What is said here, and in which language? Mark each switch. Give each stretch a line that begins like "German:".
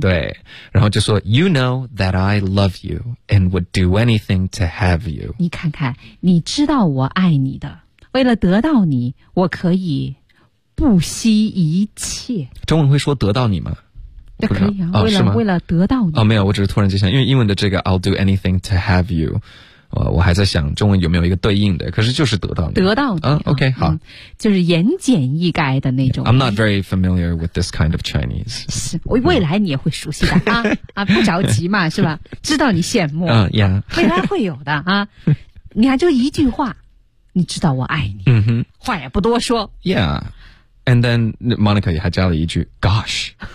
Chinese: 对，然后就说
English: ，You know that I love you and would do anything to have you。
Chinese: 你看看，你知道我爱你的，为了得到你，我可以不惜一切。中文会说得到你吗？那可以啊，为了得到你哦，没有，我只是突然就想，因为英文的这个
English: I'll do anything to have you，
Chinese: 我还在想中文有没有一个对应的，可是就是得到你，得到你，嗯 ，OK， 好，就是言简意赅的那种。
English: I'm not very familiar with this kind of Chinese。
Chinese: 是，未来你也会熟悉的啊啊，不着急嘛，是吧？知道你羡慕，嗯呀，未来会有的啊。你还就一句话，你知道我爱你，嗯哼，话也不多说
English: ，Yeah， and then Monica
Chinese: 也还加了一句
English: ，Gosh。